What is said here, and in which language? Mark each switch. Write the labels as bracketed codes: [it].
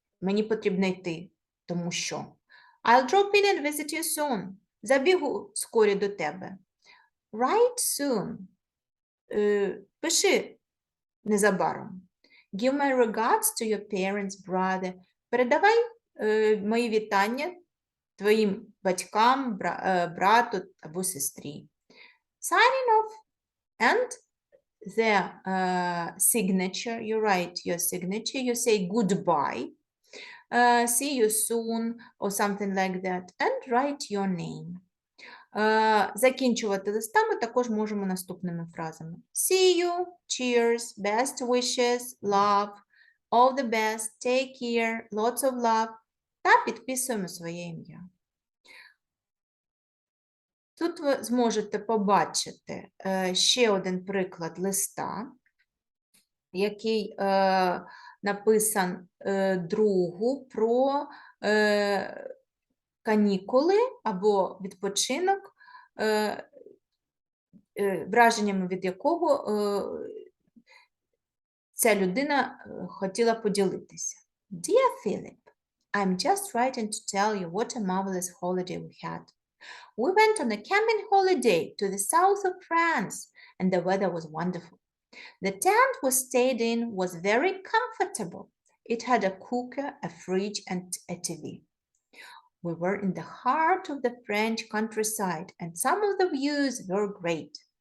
[uk] Мені потрібно йти, тому що. [en] I'll drop in and visit you soon. [uk] Забігу скорі до тебе. [en] Write soon. [uk] Пиши незабаром. [en] Give my regards to your parents, brother. [uk] Передавай мої вітання твоїм батькам, брату або сестрі. [en] Signing off. And the signature, you write your signature, you say goodbye, see you soon, or something like that, and write your name. [uk] Закінчувати листа ми також можемо наступними фразами. [en] See you, cheers, best wishes, love, all the best, take care, lots of love, [uk] та підписуємо своє ім'я. Тут ви зможете побачити ще один приклад листа, який написан другу про канікули або відпочинок, враженнями від якого ця людина хотіла поділитися. [en] Dear Philip, I'm just writing to tell you what a marvelous holiday we had. We went on a camping holiday to the south of France, and the weather was wonderful. The tent we stayed in was very comfortable. It had a cooker, a fridge, and a TV. We were in the heart of the French countryside, and some of the views were great.